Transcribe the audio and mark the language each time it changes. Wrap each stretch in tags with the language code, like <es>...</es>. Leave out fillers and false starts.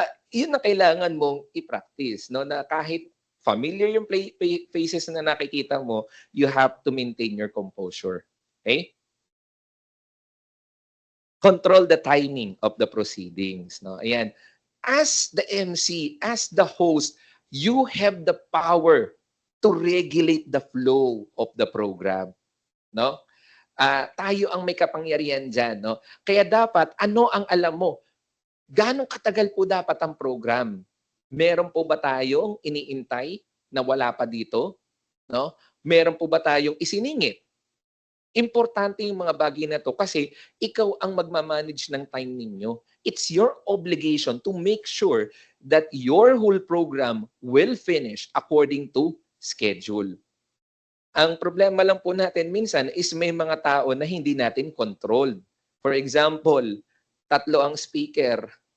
<tl>Yun ang kailangan mong i-practice. No? Na kahit familiar yung faces na nakikita mo,</tl> <en>you have to maintain your composure.</en> <tl>Okay?</tl> <en>Control the timing of the proceedings. No? Ayan. As the MC, as the host, you have the power to regulate the flow of the program. No?</en> <tl>Tayo ang may kapangyarihan dyan. No? Kaya dapat, ano ang alam mo? Ganong katagal po dapat ang program? Meron po ba tayong iniintay na wala pa dito? No? Meron po ba tayong isiningit? Importante yung mga bagay na to kasi ikaw ang magmamanage ng time ninyo.</tl> <en>It's your obligation to make sure that your whole program will finish according to schedule.</en> <tl>Ang problema lang po natin minsan is may mga tao na hindi natin controlled.</tl> <en>For example,</en> <tl>3 ang speaker,</tl>